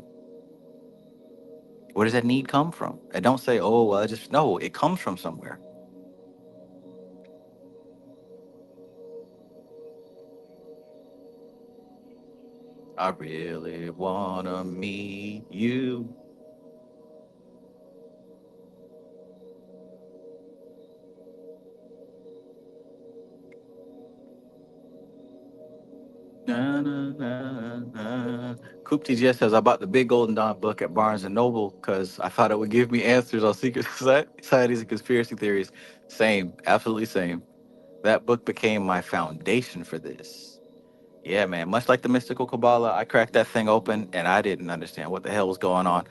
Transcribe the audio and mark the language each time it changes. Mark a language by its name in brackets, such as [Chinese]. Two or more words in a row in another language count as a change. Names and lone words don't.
[English] Where does that need come from? And don't say, oh, well, I just no, it comes from somewhere. I really wanna meet you. Na, na, na, na. Coop TGS says I bought the Big Golden Dawn book at Barnes and Noble because I thought it would give me answers on secret societies and conspiracy theories. Same, absolutely same. That book became my foundation for this. Yeah, man. Much like the mystical Kabbalah, I cracked that thing open and I didn't understand what the hell was going on.